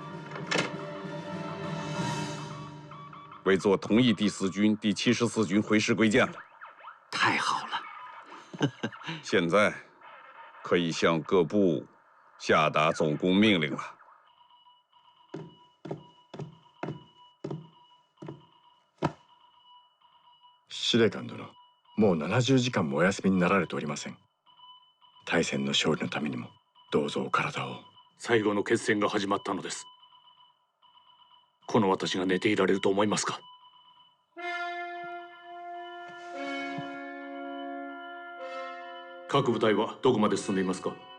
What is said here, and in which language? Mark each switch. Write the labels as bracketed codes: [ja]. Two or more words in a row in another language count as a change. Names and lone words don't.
[zh] 委座同意第4军、第74军回师归建了。太好了！现在可以向各部下达总攻命令了。 [ja] 司令官殿、もう70時間もお休みになられておりません。大戦の勝利のためにもどうぞお体を。最後の決戦が始まったのです。この私が寝ていられると思いますか？各部隊はどこまで進んでいますか？